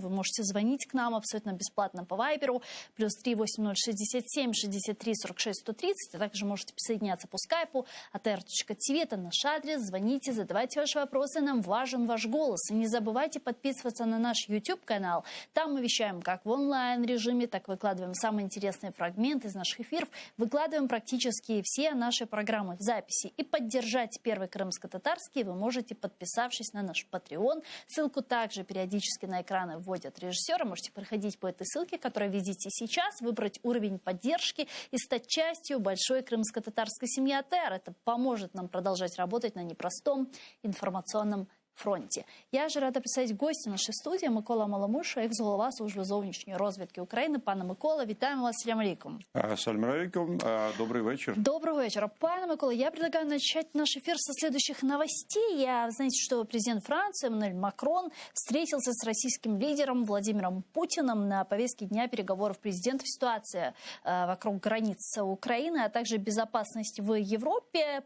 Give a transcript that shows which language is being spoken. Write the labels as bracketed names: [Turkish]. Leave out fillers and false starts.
[Russian] Вы можете звонить к нам абсолютно бесплатно по Вайберу. +3 8067 63 46 130, а также можете присоединяться по скайпу atr.tv, это наш адрес, звоните, задавайте ваши вопросы, нам важен ваш голос. И не забывайте подписываться на наш YouTube-канал, там мы вещаем как в онлайн-режиме, так выкладываем самые интересные фрагменты из наших эфиров, выкладываем практически все наши программы в записи. И поддержать Первый крымско-татарский вы можете, подписавшись на наш Patreon. Ссылку также периодически на экраны вводят режиссеры, можете проходить по этой ссылке, которую видите сейчас, выбрать уровень поддержки и стать частью большой крымско-татарской семьи АТР. Это поможет нам продолжать работать на непростом информационном фронті. [Ukrainian] Я ж рада представити гостя нашої студії Микола Маламуша, екс-голова Служби зовнішньої розвідки України. Пане Микола, вітаємо вас. [Crimean Tatar] Салям алейкум. [Russian] Салям алейкум. Добрый вечер. Доброго вечера. Пане Микола, я предлагаю начать наш эфир со следующих новостей. Знаете, что президент Франции Эммануэль Макрон встретился с российским лидером Владимиром Путиным на повестке дня переговоров президентов. Ситуация вокруг границ Украины, а также безопасность в Европе.